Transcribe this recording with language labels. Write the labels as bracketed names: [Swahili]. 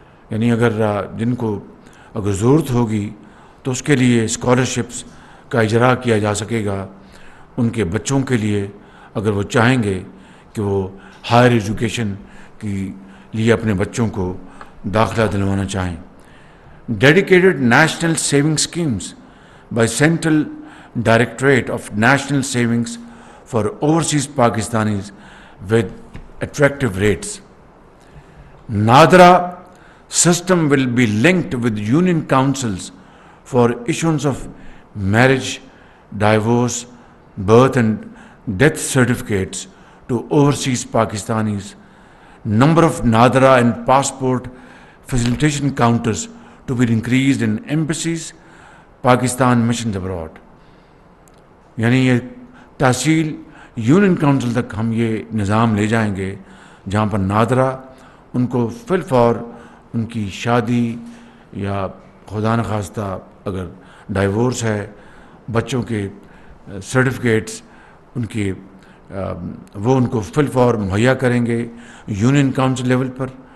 [Urdu] یعنی جن کو اگر ضرورت ہوگی تو اس کے لیے اسکالرشپس کا اجرا کیا جا سکے گا ان کے بچوں کے لیے اگر وہ چاہیں گے کہ وہ ہائر ایجوکیشن کے لیے اپنے بچوں کو داخلہ دلوانا چاہیں. [English] Dedicated national saving schemes by central directorate of national savings for overseas Pakistanis with attractive rates. Nadra system will be linked with union councils for issuance of marriage, divorce, birth and death certificates to overseas Pakistanis. Number of Nadra and passport facilitation counters to be increased in embassies, Pakistan missions abroad. [Urdu] یعنی یہ تحصیل union council تک ہم یہ نظام لے جائیں گے جہاں پر نادرہ ان کو فی الفور ان کی شادی یا خدا نخواستہ اگر ڈائیورس ہے بچوں کے سرٹیفکیٹس ان کی وہ ان کو فی الفور مہیا کریں گے یونین کونسل لیول پر.